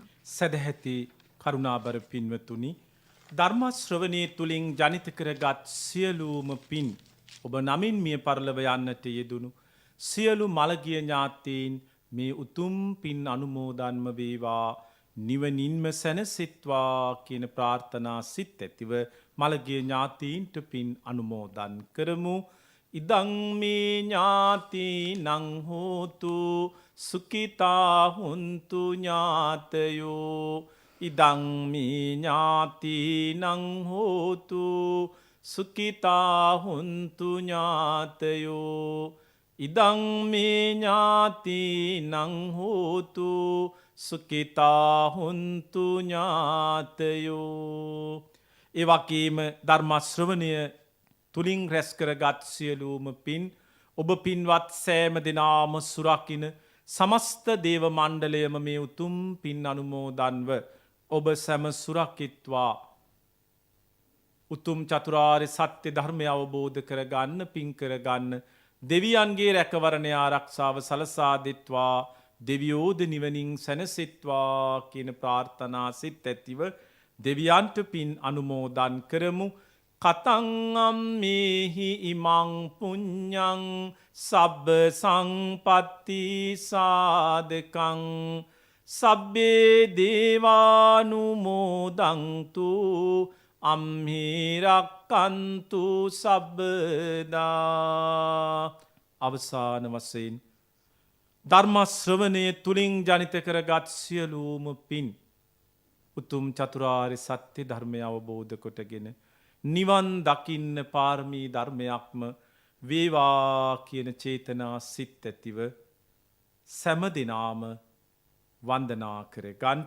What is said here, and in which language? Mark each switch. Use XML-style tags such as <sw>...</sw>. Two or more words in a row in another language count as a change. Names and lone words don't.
<si>සදැහැති කරුණාබර පින්වතුනි ධර්ම ශ්‍රවණයේ තුලින් ජනිත කරගත් සියලුම පින් ඔබ නමින් මිය පරලව යන්නට යෙදුණු සියලු මළගිය ඥාතීන් මේ උතුම් පින් අනුමෝදන්ම වේවා නිවනින්ම සැනසෙත්වා කියන ප්‍රාර්ථනා සිත් ඇතිව මළගිය ඥාතීන්ට පින් අනුමෝදන් කරමු.</si> <pi>ඉදං මේ ඥාතීනං හෝතු සුඛිතා හුන්තු ඥාතයෝ ඉදං මේ ඥාතීනං හෝතු සුකිතා හුන්තු ඥාතයෝ ඉදං මේ ඥාති නං හෝතු සුකිතා හුන්තු ඥාතයෝ.</pi> <si>ඒ වගේම ධර්මශ්‍රවණය තුලින් රැස් කරගත් සියලුම පින් ඔබ පින්වත් සෑම දෙනාම සුරකින්න සමස්ත දේව මණ්ඩලයම මේ උතුම් පින් අනුමෝදන්ව ඔබ සැම සුරකිත්වා උතුම් චතුරාර්ය සත්‍ය ධර්මය අවබෝධ කරගන්න පින් කරගන්න දෙවියන්ගේ රැකවරණය ආරක්ෂාව සලසා දෙත්වා දෙවියෝද නිවනින් සැනසෙත්වා කියන ප්‍රාර්ථනා සිත් ඇතිව දෙවියන්ට පින් අනුමෝදන් කරමු.</si> <pi>කතං අම්මේහි ඉමං පුඤ්ඤං සබ්බ සංපත්ති සාදකං සබ්බේ දේවානුමෝදන්තු අම්හිරක්කන්තු සබ්බදා.</pi> <si>අවසාන වශයෙන් ධර්මශ්‍රවණය තුලින් ජනිත කරගත් සියලුම පින් උතුම් චතුරාර්ය සත්‍ය ධර්මය අවබෝධ කොටගෙන නිවන් දකින්න පාරමී ධර්මයක්ම වේවා කියන චේතනා සිත් ඇතිව සෑම දිනාම වන්දනා කර ගන්ට.</si>